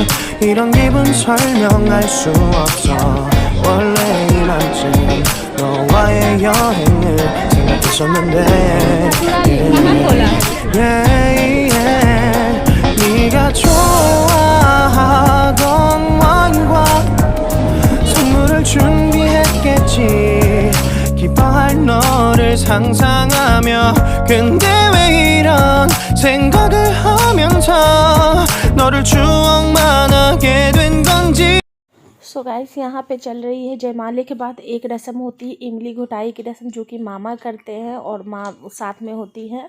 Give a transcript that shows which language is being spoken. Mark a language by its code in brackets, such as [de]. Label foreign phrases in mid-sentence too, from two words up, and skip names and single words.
[ko] 이런 기분 설명할 수 없어. 원래 이맘쯤 너와의 여행을 생각했었는데 네가 좋아하던 와인과 선물을 준비했겠지. 기뻐할 너를 상상하며 근데 왜 이런 생각을 하면서 너를 추억만 하게 된 건지। [en] so guys, [hi] यहाँ पे चल रही है जयमाले के बाद एक रस्म होती है इमली घुटाई की रस्म, जो कि मामा करते हैं और माँ साथ में होती है।